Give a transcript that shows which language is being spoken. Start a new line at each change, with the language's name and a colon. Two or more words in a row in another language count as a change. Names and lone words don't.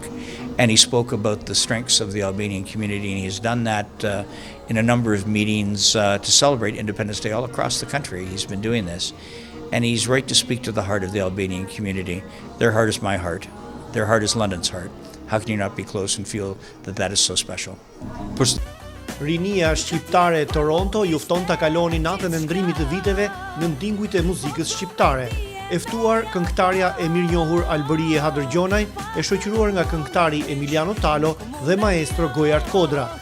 English: And he spoke about the strengths of the Albanian community, and he's done that in a number of meetings to celebrate Independence Day all across the country. He's been doing this. And he's right to speak to the heart of the Albanian community. Their heart is my heart. Their heart is London's heart. How can you not be close and feel that that is so special?
Albanian: Rinia shqiptare e Toronto ju fton ta kaloni natën e ndrimit të viteve në ndingujt e muzikës shqiptare. E ftuar këngëtarja e mirënjohur Albërie Hadërgjonaj, e shoqëruar nga këngëtari Emiliano Talo dhe maestro Gojart Kodra.